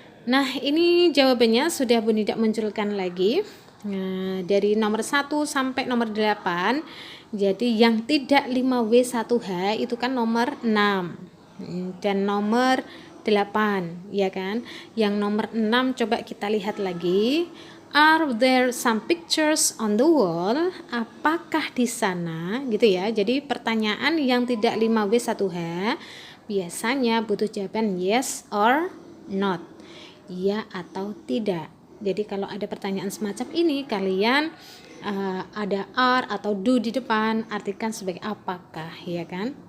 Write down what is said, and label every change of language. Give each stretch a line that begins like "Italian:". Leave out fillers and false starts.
Indonesian: Nah, ini jawabannya sudah Bu Nida munculkan lagi. Nah, dari nomor 1 sampai nomor 8. Jadi yang tidak 5W 1H itu kan nomor 6 dan nomor 8 ya kan. Yang nomor 6 coba kita lihat lagi.
English: Are there some pictures on the wall?
Indonesian: Apakah di sana gitu ya. Jadi pertanyaan yang tidak 5W 1H biasanya butuh jawaban
English: yes or not.
Indonesian: Ya atau tidak. Jadi kalau ada pertanyaan semacam ini kalian ada are atau do di depan, artikan sebagai apakah ya kan.